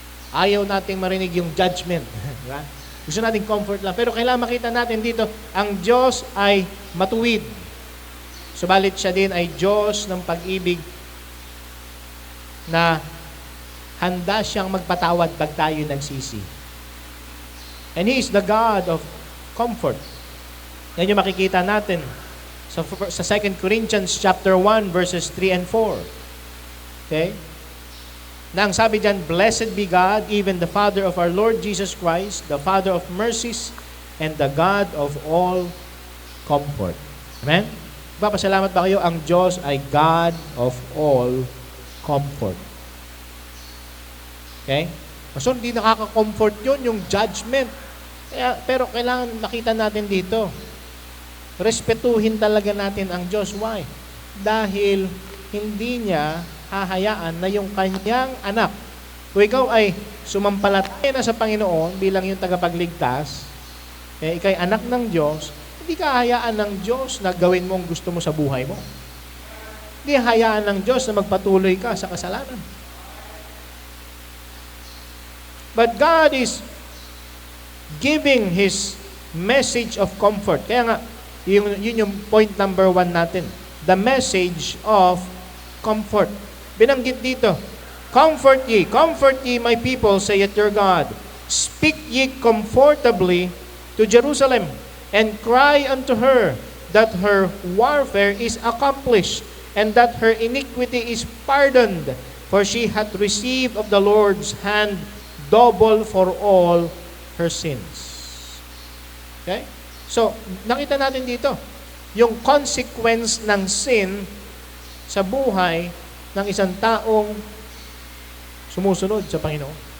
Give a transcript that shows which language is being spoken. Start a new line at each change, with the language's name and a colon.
Filipino: Ayaw nating marinig yung judgment. Diba? Gusto nating comfort lang. Pero kailangan makita natin dito, ang Diyos ay matuwid. Subalit siya din ay Diyos ng pag-ibig na handa siyang magpatawad pag tayo nagsisi.
English: And He is the God of comfort.
Filipino: Yan yung makikita natin sa
English: 2 Corinthians chapter 1 verses 3 and 4. Okay?
Filipino: Na ang sabi dyan,
English: blessed be God, even the Father of our Lord Jesus Christ, the Father of mercies and the God of all comfort.
Filipino: Amen? Papasalamat ba kayo? Ang Diyos ay
English: God of all comfort.
Filipino: Okay? So, hindi nakaka-comfort yun, yung judgment. Pero kailangan makita natin dito. Respetuhin talaga natin ang Diyos. Why? Dahil hindi niya hahayaan na yung kanyang anak, kung ikaw ay sumampalataya na sa Panginoon bilang yung tagapagligtas, ikay anak ng Diyos, hindi ka hahayaan ng Diyos na gawin mo ang gusto mo sa buhay mo. Hindi hahayaan ng Diyos na magpatuloy ka sa kasalanan.
English: But God is giving His message of comfort.
Filipino: Kaya nga, yun yung point number 1 natin.
English: The message of comfort.
Filipino: Binanggit dito,
English: comfort ye my people, saith your God. Speak ye comfortably to Jerusalem, and cry unto her that her warfare is accomplished, and that her iniquity is pardoned, for she hath received of the Lord's hand double for all her sins. Okay?
Filipino: So, nakita natin dito, yung consequence ng sin sa buhay ng isang taong sumusunod sa Panginoon.